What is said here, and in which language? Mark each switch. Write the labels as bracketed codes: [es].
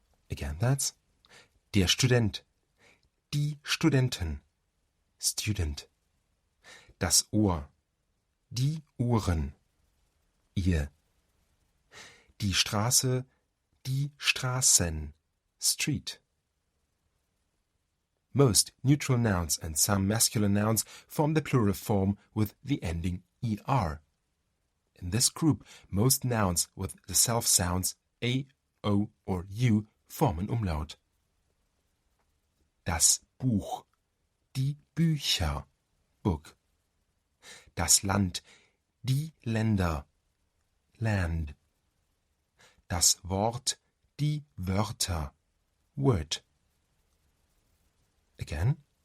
[de] Again, that's der Student, die Studenten, student. Das Ohr, die Ohren, ear. Die Straße, die Straßen, street. [en] Most neutral nouns and some masculine nouns form the plural form with the ending er. In this group, most nouns with the self sounds a, o, or u form an umlaut. [de] Das Buch, die Bücher, book. Das Land, die Länder, land. Das Wort, die Wörter, word. Again.